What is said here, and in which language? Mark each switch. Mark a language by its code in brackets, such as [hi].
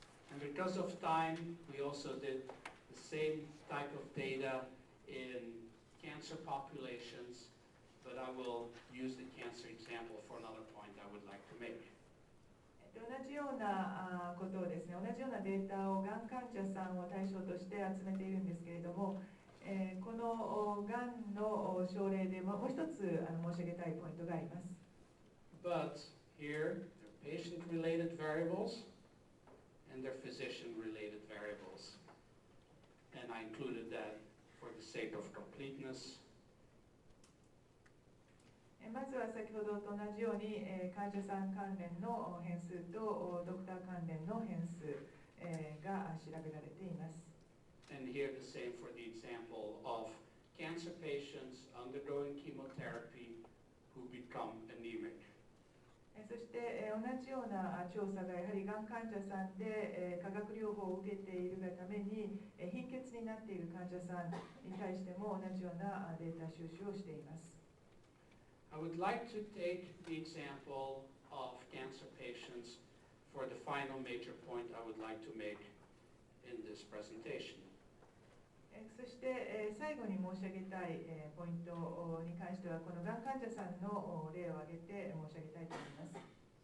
[en] And because of time, we also did the same type of data in cancer populations, but I will use the cancer example for another point I would like to make. [ja] 同じようなことをですね、同じようなデータをがん患者さんを対象として集めているんですけれども、このがんの症例でもう一つ申し上げたいポイントがあります。 [en] But here, there are patient-related variables and there are physician-related variables. And I included that for the sake of completeness. [ja] まずは先ほどと同じように、患者さん関連の変数とドクター関連の変数、が調べられています。 [en] And here the same for the example of cancer patients undergoing chemotherapy who become anemic. [ja] そして同じような調査がやはりがん患者さんで化学療法を受けているがために貧血になっている患者さんに対しても同じようなデータ収集をしています。 [en] I would like to take the example of cancer patients for the final major point I would like to make in this presentation. [ja] そして最後に申し上げたいポイントに関してはこのがん患者さんの例を挙げて申し上げたいと思います。